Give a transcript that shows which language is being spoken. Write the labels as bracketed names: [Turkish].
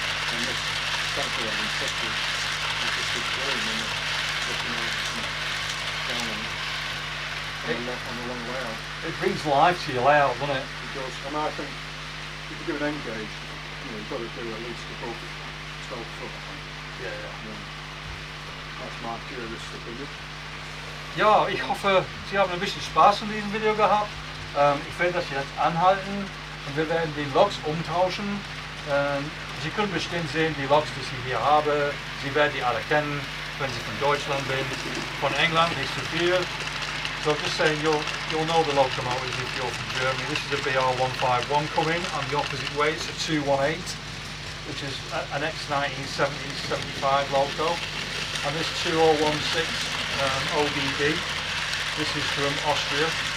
[English] And this tanker wagon, such a, it's just keeps going and it's looking out, down on the long layout. It brings life to your layout, doesn't it? It does. I mean, I think if you do an end gauge, you've got to do at least above 12 foot, I think. [German] Ja. Das mag realistisch opinion. Ja, ich hoffe, Sie haben ein bisschen Spaß in diesem Video gehabt. Ich werde das jetzt anhalten und wir werden die Loks umtauschen. Sie können bestimmt sehen, die Loks, die ich hier habe, Sie werden die alle kennen, wenn Sie von Deutschland sind. Von England nicht so viel. [English] So just saying, you'll know the locomotives if you're from Germany. This is a BR151 coming on the opposite way. It's a 218, which is an ex-1970s-75 loco. And this 2016 OBD, this is from Austria.